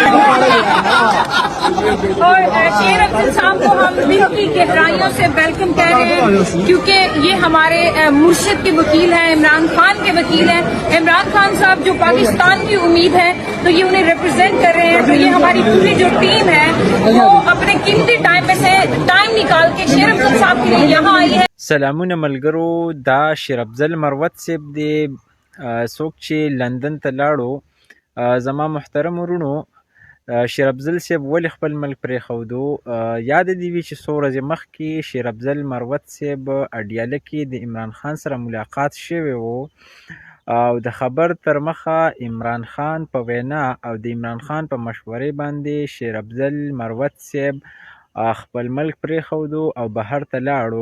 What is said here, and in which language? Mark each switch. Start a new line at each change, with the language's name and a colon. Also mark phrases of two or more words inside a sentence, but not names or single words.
Urdu: اور شیر افضل صاحب کو ہم دل کی گہرائیوں سے ویلکم کہہ رہے ہیں، کیونکہ یہ ہمارے مرشد کے وکیل ہیں، عمران خان کے وکیل ہیں. عمران خان صاحب جو پاکستان کی امید ہے، تو یہ انہیں ریپریزنٹ کر رہے ہیں. تو یہ ہماری پوری جو ٹیم ہے وہ اپنے قیمتی ٹائم میں سے ٹائم نکال کے شیر افضل صاحب کے لیے یہاں آئی ہے.
Pashto: سلامونه ملګرو، دا شیر افضل مروت صاحب دی. څوک چې لندن ته لاړو، زما محترم ورونو، شیر افضل صاحب ولې خپل ملک پرېښودو؟ یاد دې وي چې څو ورځې مخکې شیر افضل مروت صاحب اډیاله کې د عمران خان سره ملاقات شوی و، او د خبر تر مخه عمران خان په وینا او د عمران خان په مشورې باندې شیر افضل مروت صاحب خپل ملک پرېښودو او بهر ته لاړو.